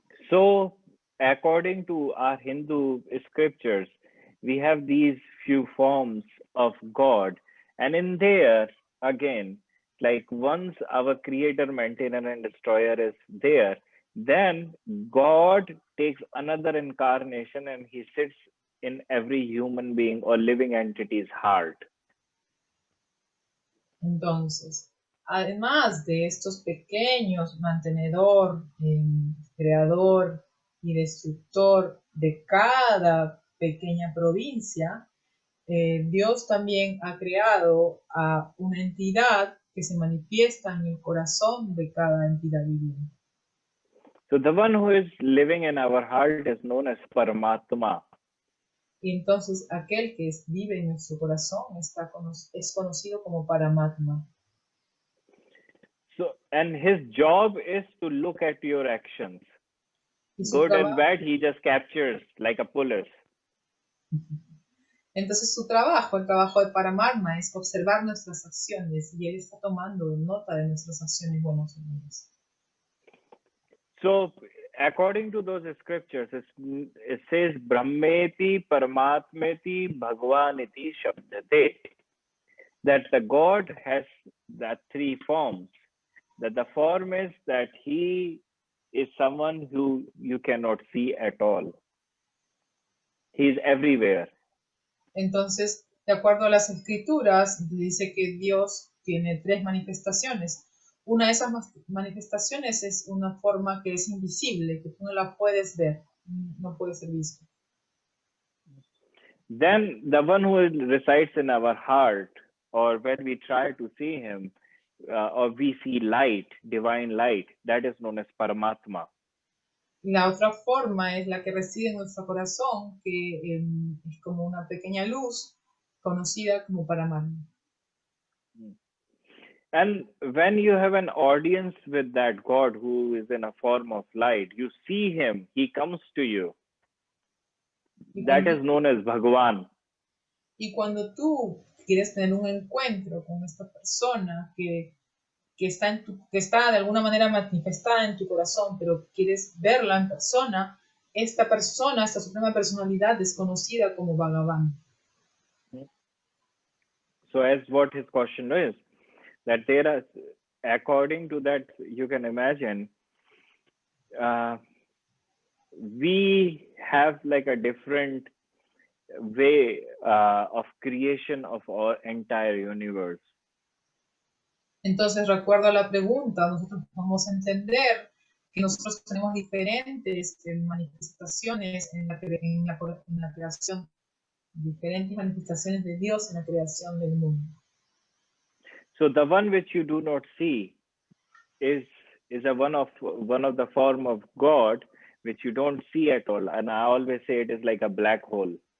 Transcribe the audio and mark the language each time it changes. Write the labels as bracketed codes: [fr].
[en] So, according to our Hindu scriptures, we have these few forms of God, and in there, again, like once our creator, maintainer, and destroyer is there, then God takes another incarnation and he sits in every human being or living entity's heart. [es] Entonces, además de estos pequeños mantenedor, creador y destructor de cada pequeña provincia, Dios también ha creado a una entidad que se manifiesta en el corazón de cada entidad viviente. [en] So the one who is living in our heart is known as Paramatma. [es] Y entonces aquel que vive en nuestro corazón es conocido como Paramatma. [en] So, and his job is to look at your actions. Good and bad, he just captures like a police. [es] Entonces el trabajo de Paramatma es observar nuestras acciones, y él está tomando nota de nuestras acciones buenas o malas. [en] So, according to those scriptures, it says [sa] Brahmeti Paramatmeti Bhagavaniti Shabdate. [en] That the God has the three forms. That the form is that he is someone who you cannot see at all. He is everywhere. [es] Entonces, de acuerdo a las escrituras, dice que Dios tiene tres manifestaciones. Una de esas manifestaciones es una forma que es invisible, que tú no la puedes ver, no puede ser vista. [en] Then the one who resides in our heart, or when we try to see him, or we see light, divine light, that is known as Paramatma. [es] La otra forma es la que reside en nuestro corazón, que es como una pequeña luz conocida como Paramatma. [en] And when you have an audience with that God who is in a form of light, you see him, he comes to you. That is known as Bhagavan. [es] Y cuando tú quieres tener un encuentro con esta persona que está de alguna manera manifestada en tu corazón, pero quieres verla en persona, esta suprema personalidad es conocida como Bhagavan. [en] So as what his question is, that there are, according to that, you can imagine, we have like a different way of creation of our entire universe. [es] Entonces, recuerdo a la pregunta, nosotros vamos a entender que nosotros tenemos diferentes manifestaciones en la creación, diferentes manifestaciones de Dios en la creación del mundo. [en] So the one which you do not see is one of the form of God which you don't see at all, and I always say it is like a black hole.